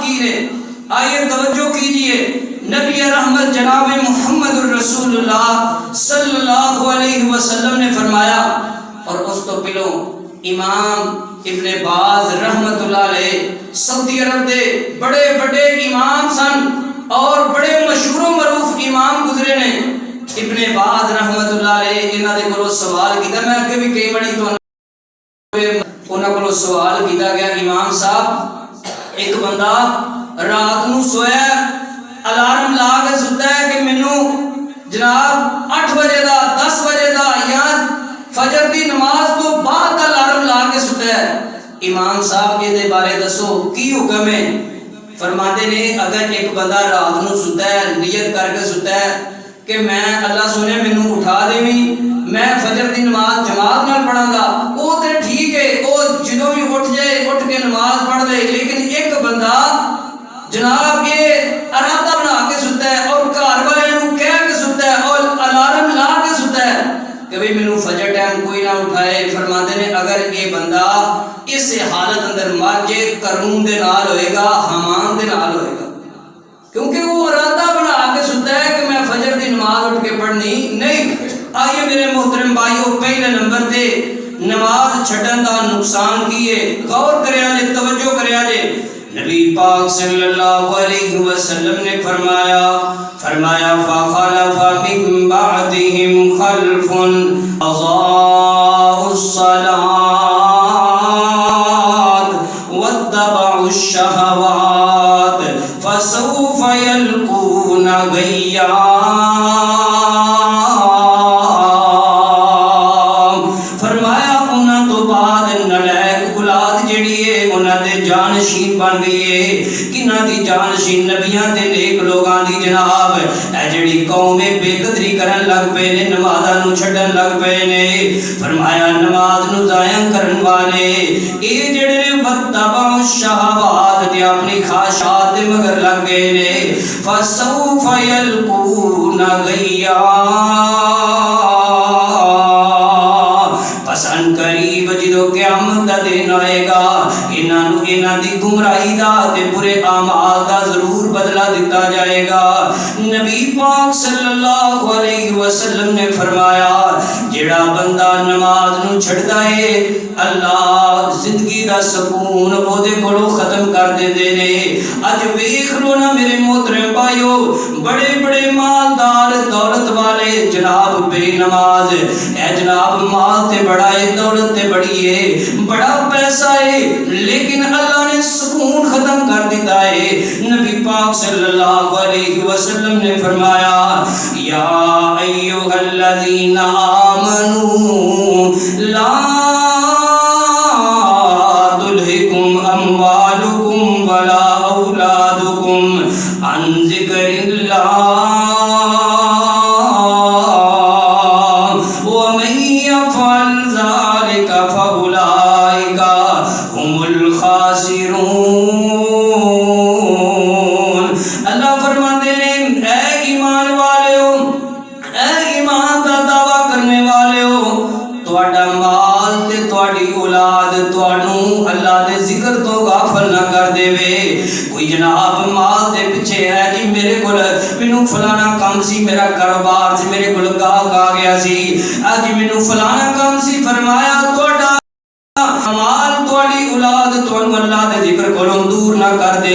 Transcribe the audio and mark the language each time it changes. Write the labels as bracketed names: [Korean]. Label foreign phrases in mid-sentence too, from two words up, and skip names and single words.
[Punjabi] کی نے آئیے توجہ کیجئے نبی رحمت جناب محمد الرسول اللہ [Arabic] صلی اللہ علیہ وسلم [Punjabi] نے فرمایا اور اس تو پلو امام ابن باز [Arabic] رحمت اللہ علیہ [Punjabi] سعودی عرب دے بڑے بڑے امام سن اور بڑے مشہور و معروف امام گزرے نے ابن باز [Arabic] رحمت اللہ علیہ [Punjabi] انہاں دے کولوں سوال کیتا میں اگے بھی کئی بڑی تو انہاں کولوں سوال کیتا گیا امام صاحب ایک بندہ رات نو سویا الارم لا کے ستا ہے کہ مینوں جناب 8 بجے دا 10 بجے دا یا فجر دی نماز تو بعد الارم لا کے ستا ہے امام صاحب یہ دے بارے دسو کی حکم ہے فرماتے نے اگر ایک بندہ رات نو ستا ہے نیت کر کے ستا ہے کہ میں اللہ سنے مینوں اٹھا دیویں میں فجر دی نماز جماعت نال پڑھاں گا او تے ٹھیک ہے او جدوں بھی اٹھ جائے اٹھ کے نماز پڑھ لے لیکن ایک بندہ جناب یہ ارادہ بنا کے ستا ہے اور گھر والے نوں کہہ کے ستا ہے اور الارم لا کے ستا ہے کہ بھئی مینوں فجر ٹائم کوئی نہ اٹھائے فرماتے ہیں اگر یہ بندہ اس حالت اندر مر جائے قارون دے نال ہوئے گا حامان دے نال ہوئے گا کیونکہ وہ ارادہ بنا کے ستا ہے کہ میں فجر دی نماز اٹھ کے پڑھنی نہیں آئیے میرے محترم بھائیو پہلے نمبر تے نماز چھڈن دا نقصان کیے غور کریا جے توجہ کریا جے نبی پاک [Arabic] صلی اللہ علیہ وسلم [Punjabi] نے فرمایا [Arabic] فَخَلَفَ مِن بَعْدِهِمْ خَلْفٌ أَضَاعُوا الصَّلَاةَ وَاتَّبَعُوا الشَّهَوَاتِ فَسَوْفَ يَلْقُونَ غَيًّا۔ [Punjabi] جانشین بن گئی ہے کنہ دی جانشین نبیاں تے نیک لوگاں دی جناب اے جڑی قوم بے قدری کرن لگ پے نے نمازاں نو چھڈن لگ پے نے فرمایا نماز نو ضائع کرن والے اے جڑے نے [Arabic] وتبع الشہوات [Punjabi] تے اپنی خواہشات دے مگر لگ گئے نے [Arabic] فسوف یلقون غیا [Punjabi] پسند قریب جدو قیامت دا دن آئے گا انہاں دی گمراہی دا تے برے اعمال دا ضرور بدلہ دیتا جائے گا۔ نبی پاک [Arabic] صلی اللہ علیہ وسلم [Punjabi] نے فرمایا جڑا بندہ نماز نو چھڑدا ہے اللہ زندگی دا سکون او دے کولوں ختم کر دیندے نے۔ اج ویکھ لو نا میرے محترم بھائیو بڑے بڑے مالدار دولت والے جناب بے نماز اے جناب مال تے بڑا ہے دولت تے بڑی ہے بڑا پیسہ ہے لیکن اللہ نے سکون ختم کر دیتا ہے۔ نبی پاک [Arabic] صلی اللہ علیہ وسلم [Punjabi] نے فرمایا [Arabic] یا ایھا الذین آمنوا لا تلہکم اموالکم ولا اولادکم عن ذکر اللہ ومن یفعل ذلک فاولئک هم الخاسرون۔ [Punjabi] اللہ فرماتے ہیں اے ایمان والےو اے ایمان دا دعویٰ کرنے والےو تہاڈا مال تے تہاڈی اولاد تہانوں اللہ دے ذکر تو غافل نہ کر دے۔ کوئی جناب مال دے پیچھے ہے جی میرے کول مینوں فلانا کام سی میرا کاروبار سی میرے کول گاہک آ گیا سی اج مینوں فلانا کام سی فرمایا تہاڈا مال تہاڈی اولاد تانوں اللہ دے ذکر کولوں دور نہ کر دے۔